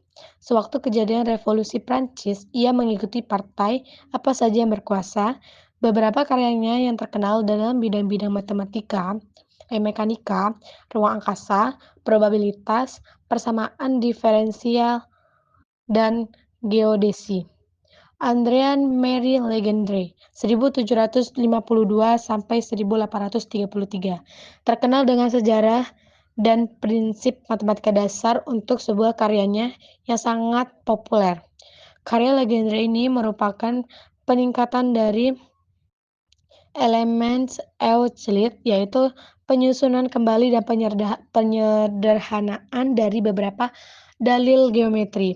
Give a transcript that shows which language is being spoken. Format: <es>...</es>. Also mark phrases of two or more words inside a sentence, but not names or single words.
<id>Sewaktu kejadian Revolusi Prancis, ia mengikuti partai apa saja yang berkuasa. Beberapa karyanya yang terkenal dalam bidang-bidang mekanika, ruang angkasa, probabilitas, persamaan diferensial, dan geodesi. Adrien-Marie Legendre (1752 sampai 1833) terkenal dengan sejarah dan prinsip matematika dasar untuk sebuah karyanya yang sangat populer. Karya Legendre ini merupakan peningkatan dari Elements Euclid, yaitu penyusunan kembali dan penyederhanaan dari beberapa dalil geometri.</id>